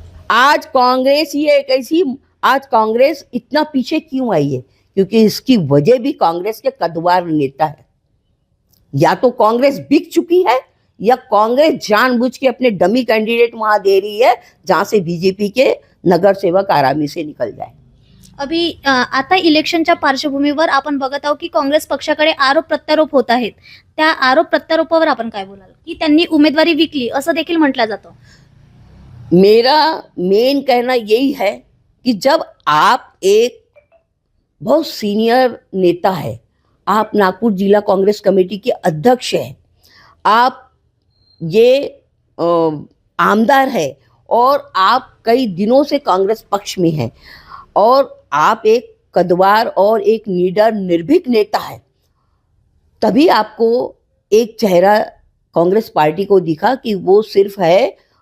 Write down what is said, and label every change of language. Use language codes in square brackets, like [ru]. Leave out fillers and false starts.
[hi] आज कांग्रेस इतना पीछे क्यों आई है? क्योंकि इसकी वजह भी कांग्रेस के कद्दावर नेता है। या तो कांग्रेस बिक चुकी है या कांग्रेस जानबूझ के अपने डमी कैंडिडेट वहां दे रही है जहां से बीजेपी के नगर सेवक आरामी से निकल जाए। [mr] अभी आता इलेक्शनच्या पार्श्वभूमीवर आपण बघत आहोत की काँग्रेस पक्षाकडे आरोप प्रत्यारोप होत आहेत। त्या आरोप प्रत्यारोपावर आपण काय बोलाल? की त्यांनी उमेदवारी विकली असं देखील म्हटलं जातं। [hi] मेरा मेन कहना यही है कि जब आप एक बहुत सीनियर नेता है, आप नागपुर जिला कांग्रेस कमेटी के अध्यक्ष हैं, आप ये आमदार है और आप कई दिनों से कांग्रेस पक्ष में हैं और आप एक कद्दावर और एक निडर निर्भीक नेता है, तभी आपको एक चेहरा कांग्रेस पार्टी को दिखा कि वो सिर्फ है